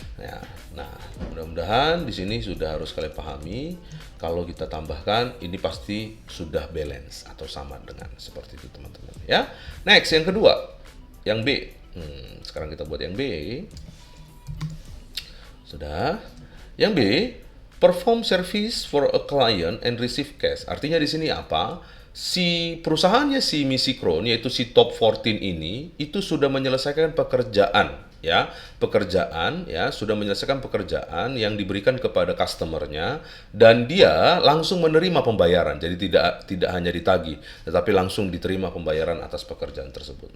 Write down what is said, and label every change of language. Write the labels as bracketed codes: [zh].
[id] Ya, nah, mudah-mudahan di sini sudah harus kalian pahami. Kalau kita tambahkan, ini pasti sudah balance atau sama dengan seperti itu teman-teman. Ya, next yang kedua, yang B. Sekarang kita buat yang B. Sudah. Yang B, [en] perform service for a client and receive cash. [id] Artinya di sini apa? Si perusahaannya si Misi Crown, yaitu si Top 14 ini, itu sudah menyelesaikan pekerjaan ya, pekerjaan ya, sudah menyelesaikan pekerjaan yang diberikan kepada customernya dan dia langsung menerima pembayaran. Jadi tidak hanya ditagih, tetapi langsung diterima pembayaran atas pekerjaan tersebut.